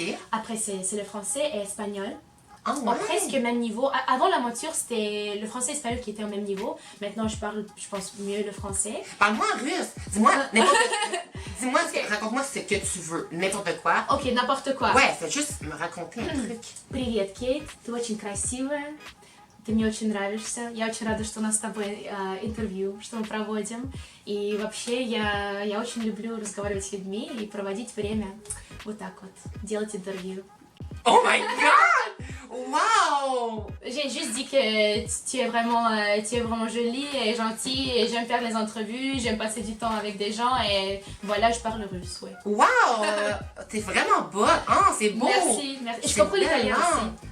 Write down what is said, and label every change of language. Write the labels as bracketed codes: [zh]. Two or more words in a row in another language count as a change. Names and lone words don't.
[fr] Après c'est le français et espagnol. Ouais. Presque au même niveau. Avant l'aventure, c'était le français et l'espagnol qui étaient au même niveau. Maintenant, je parle, je pense, mieux le français. Parle-moi en russe. Dis-moi, raconte-moi ce que tu veux. N'importe quoi. Ok, n'importe quoi. Ouais, fais juste me raconter un truc. [ru] Привет, Кейт. Ты очень красивая. Ты мне очень нравишься. Я очень рада, что у нас с тобой интервью, что мы проводим. И вообще, я очень люблю разговаривать с людьми и проводить время вот так вот, делать интервью. [en] Oh my god! Wow! [fr] J'ai juste dit que tu es vraiment jolie et gentille et j'aime faire les entrevues, j'aime passer du temps avec des gens et voilà, je parle russe, ouais. Wow! T'es vraiment bonne! C'est beau! Merci. Je comprends l'italien aussi.